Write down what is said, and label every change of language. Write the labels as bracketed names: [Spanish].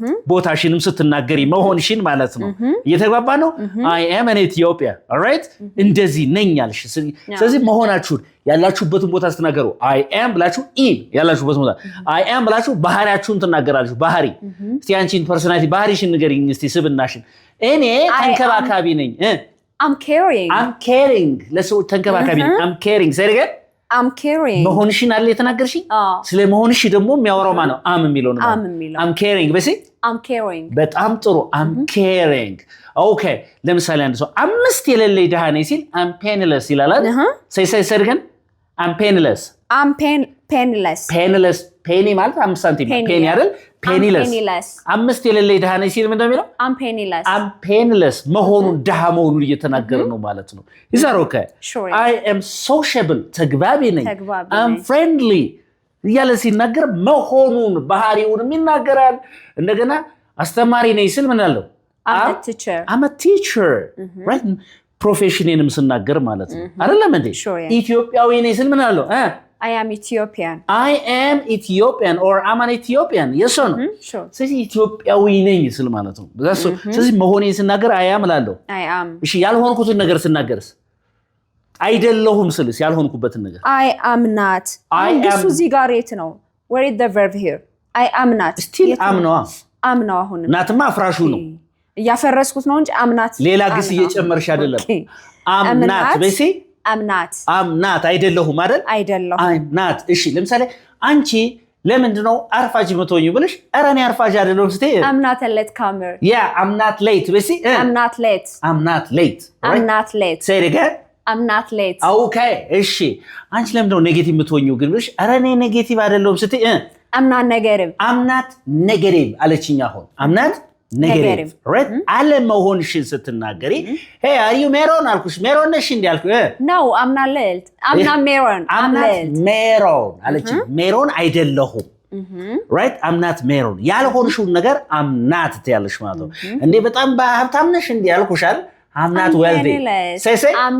[Amharic] ቦታሽንም ስትናገሪ መሆንሽን ማለት ነው እየተግባባ ነው [English] I am in Ethiopia all right [Amharic] እንደዚህ ነኝ ያልሽ ስለዚህ መሆናችሁን ያላችሁበትን ቦታ ስትናገሩ I am ብላችሁ ያላችሁበት ቦታ I am ብላችሁ ባህሪያችሁን ትናገራላችሁ ባህሪ እስቲ አንቺን ፐርሰናሊቲ ባህሪሽን ንገሪኝ እስቲ ስብናሽን እኔ ተንከባካቢ ነኝ [English] I'm caring [Amharic] ለሰው ተንከባካቢ ነኝ [English] I'm caring say again I'm caring [Amharic] መሆንሽን አለ የተናገርሽኝ ስለ መሆንሽ ደግሞ የሚያወራው ማለት ነው am የሚለው ነው [English] I'm caring I'm caring [Amharic] በጣም ጥሩ [English] I'm caring okay [Amharic] ለምሳሌ አንድ ሰው አምስት የሌለኝ ደሃ ነኝ ሲል [English] I'm penniless [Amharic] ይላል [English] say again I'm penniless [Amharic] penny ማለት 5 ሳንቲም penny አይደል penniless አምስት የሌለኝ ደሃ ነኝ ሲል ምንድነው የሚለው I'm penniless መሆኑን ደሃ መሆኑን እየተናገረ ነው ማለት ነው [English] is that okay sure. I am sociable [Amharic] ተግባቢ ነኝ [English] I'm friendly [Amharic] እያለ ሲናገር መሆኑን ባህሪውን ይናገራል እንደገና አስተማሪ ነኝ ሲል ምን አለው [English] I'm a teacher right [Amharic] ፕሮፌሽኔንም ስናገር ማለት ነው አይደለም እንዴ ኢትዮጵያዊ ነኝ ሲል ምን አለው [English] I am Ethiopian or I'm an Ethiopian yes or no [Amharic] ስለዚህ ኢትዮጵያዊ ነኝ ስል ማለት ነው ስለዚህ መሆኔ ስናገር I am እላለሁ [English] I am [Amharic] እሺ ያልሆንኩትን ነገር ስናገርስ አይደለሁም ስልስ ያልሆንኩበትን ነገር [English] I am not [Amharic] አንዱስ እዚህ ጋር የት ነው [English] where is the verb here I am not still am ነው [Amharic] አሁን ናትማ ፍራሹ ነው ያፈረስኩት ነው እንጂ am not ሌላ ግስ እየጨመርሽ አይደለም am not በሲ I'm not አይደለሁም አይደል I'm not እሺ ለምሳሌ አንቺ ለምንድነው አርፋጅ መቶኝ ብለሽ ኧረ እኔ አርፋጅ አይደለሁም ስትይ [English] I'm not a late comer yeah I'm not late በሲ I'm not late say it again I'm not late [Amharic] okay እሺ አንቺ ለምንድነው ኔጌቲቭ መቶኝው ግን ብለሽ ኧረ እኔ ኔጌቲቭ አይደለሁም ስትይ [English] I'm not negative [Amharic] አለችኝ አሁን [English] I'm not negative right [Amharic] አለመሆንሽን ስትናገሪ [English] hey are you [Amharic] Meron አልኩሽ Meron ነሽ እንዴ አልኩ [English] no I'm not late I'm not Meron I'm late [Amharic] Meron አለችኝ Meron አይደለሁም [English] right I'm not Meron [Amharic] ያልሆንሽውን ነገር I'm not ትያለሽ ማለት ነው እንዴ በጣም ሀብታም ነሽ እንዴ አልኩሻል [English] I'm not wealthy say